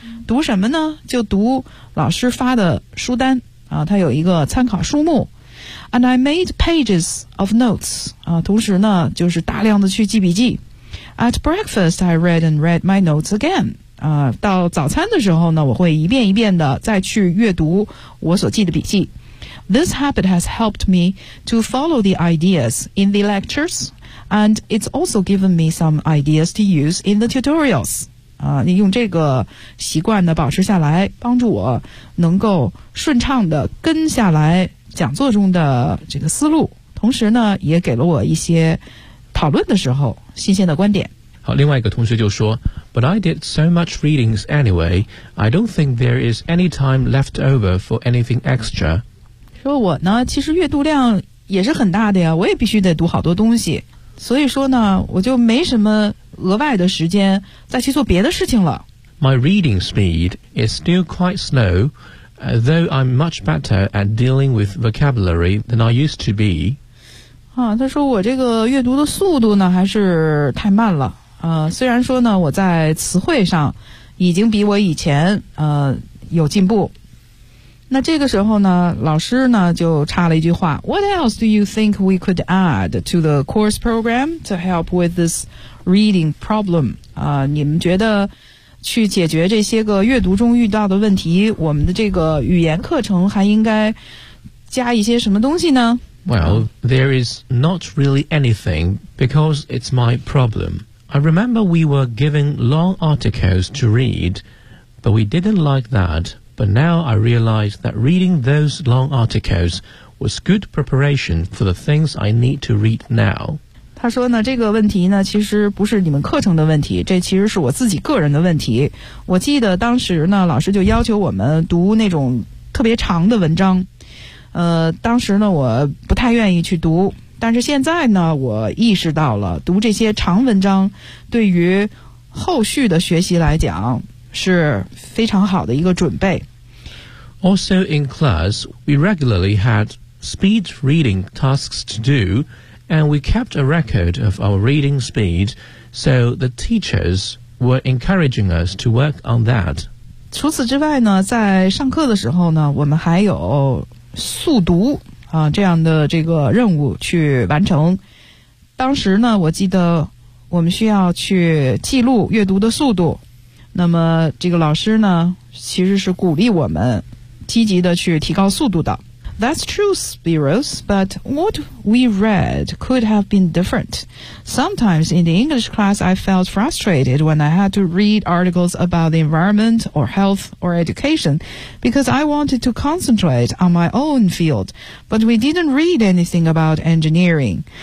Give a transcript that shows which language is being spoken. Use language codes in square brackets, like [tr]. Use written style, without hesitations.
[zh] 读什么呢就读老师发的书单它有一个参考书目 [en] And I made pages of notes [zh] 同时呢就是大量的去记笔记 [en] At breakfast, I read and read my notes again. [zh] 到早餐的时候呢，我会一遍一遍的再去阅读我所记的笔记。 [en] This habit has helped me to follow the ideas in the lectures, and it's also given me some ideas to use in the tutorials. [zh] 你用这个习惯呢保持下来，帮助我能够顺畅地跟下来讲座中的这个思路，同时呢也给了我一些讨论的时候新鲜的观点。好，另外一个同学就说 [en] But I did so much readings anyway, I don't think there is any time left over for anything extra. [zh] 说我呢其实阅读量也是很大的呀，我也必须得读好多东西，所以说呢我就没什么额外的时间再去做别的事情了。 [en] My reading speed is still quite slow, though I'm much better at dealing with vocabulary than I used to be. [zh] 啊，他说我这个阅读的速度呢还是太慢了，虽然说呢我在词汇上已经比我以前有进步。那这个时候呢老师呢就插了一句话， [en] What else do you think we could add to the course program to help with this reading problem? [zh] 你们觉得去解决这些个阅读中遇到的问题，我们的这个语言课程还应该加一些什么东西呢？ [en] Well, there is not really anything because it's my problem. I remember we were given long articles to read, but we didn't like that. But now I realize that reading those long articles was good preparation for the things I need to read now. [zh] 他说呢，这个问题呢，其实不是你们课程的问题，这其实是我自己个人的问题。我记得当时呢，老师就要求我们读那种特别长的文章。当时呢，我不太愿意去读，但是现在呢，我意识到了读这些长文章对于后续的学习来讲是非常好的一个准备。 [en] Also in class, we regularly had speed reading tasks to do, and we kept a record of our reading speed, so the teachers were encouraging us to work on that. [zh] 除此之外呢，在上课的时候呢，我们还有速读啊，这样的这个任务去完成。当时呢，我记得我们需要去记录阅读的速度，那么这个老师呢其实是鼓励我们积极的去提高速度的。 [en] That's true, Spiros, but what we read could have been different. Sometimes in the English class I felt frustrated when I had to read articles about the environment or health or education because I wanted to concentrate on my own field, but we didn't read anything about engineering.